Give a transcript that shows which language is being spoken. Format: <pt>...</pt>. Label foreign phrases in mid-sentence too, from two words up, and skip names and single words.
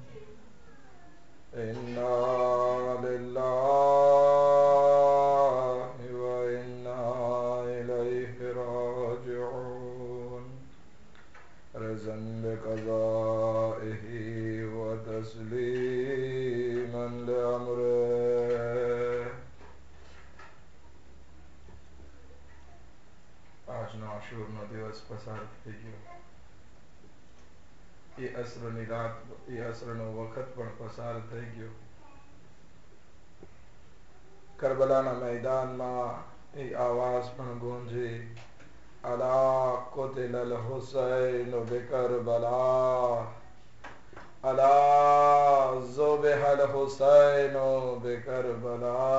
<ar>إنا لله وإنا إليه راجعون. رضا بقضائه وتسليما لأمره.</ar> <gu>આજનો આશુરનો દિવસ પસાર થઈ ગયો. એ અસરની રાત, એ અસરનો વખત પણ પસાર થઈ ગયો. કરબલાના મેદાનમાં એ આવાજ પણ ગુંજી,</gu> <ar>ألا قتل الحسين بكربلاء ألا ذبح الحسين بكربلاء.</ar>